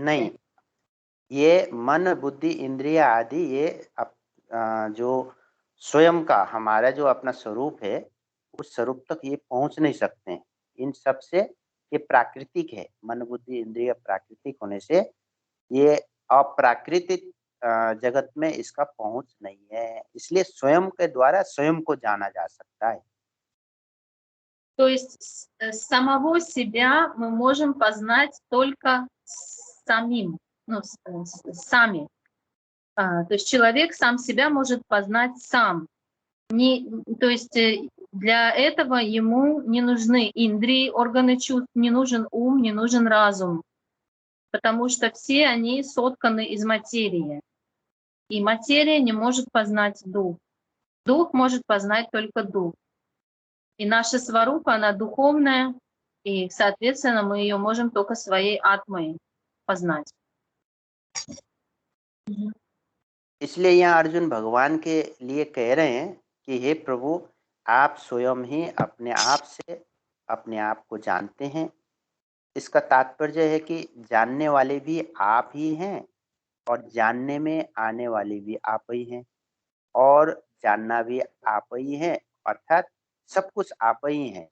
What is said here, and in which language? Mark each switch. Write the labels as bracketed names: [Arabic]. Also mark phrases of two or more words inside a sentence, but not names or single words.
[Hindi] नहीं, ये मन, बुद्धि, इंद्रिय आदि ये जो स्वयं का हमारा जो अपना स्वरूप है उस स्वरूप तक ये पहुंच नहीं सकते हैं। इन सब से ये प्राकृतिक है, मन, बुद्धि, इंद्रिय प्राकृतिक होने से ये अप्राकृतिक जगत में इसका पहुंच नहीं है, इसलिए स्वयं के द्वारा स्वयं को जाना जा सकता है। [Russian] То есть самого себя мы можем познать только самим, сами. То есть человек сам себя может познать сам. То есть для этого ему не нужны индрии, органы чувств, не нужен ум, не нужен разум, потому что все они сотканы из материи. И материя не может познать дух. Дух может познать только дух. И наша сварупа, она духовная, и, соответственно, мы ее можем только своей атмой познать. [Hindi] इसलिए यहाँ अर्जुन भगवान के लिए कह रहे हैं कि हे प्रभु, आप स्वयं ही अपने आप से अपने आप को जानते हैं। इसका तात्पर्य है कि जानने वाले भी आप ही हैं और जानने में आने वाले भी आप ही हैं, और जानना भी आप ही है, अर्थात सब कुछ आप ही हैं।